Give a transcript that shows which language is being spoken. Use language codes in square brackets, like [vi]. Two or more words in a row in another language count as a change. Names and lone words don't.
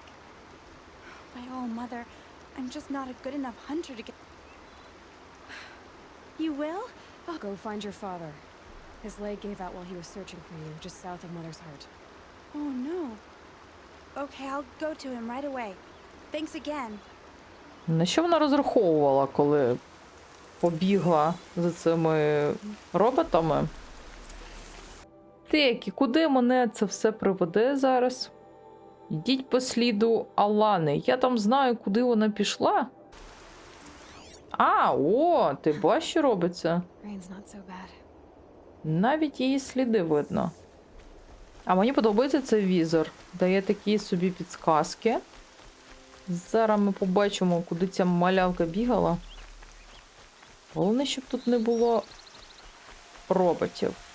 [en] By all, Mother, I'm just not a good enough hunter to get... You will? Go find your father. His leg gave out while he was searching for you, just south of Mother's Heart. Oh no. Okay, I'll go to him right away. Thanks again. [uk] На що вона розраховувала, коли побігла за цими роботами? Так, і куди мене це все приведе зараз? Йдіть по сліду Алани. Я там знаю, куди вона пішла. А, о, ти бачиш, що робиться? [en] Rain's not so bad. [uk] Навіть її сліди видно. А мені подобається цей візор. Дає такі собі підсказки. Зараз ми побачимо, куди ця малявка бігала. Головне, щоб тут не було роботів.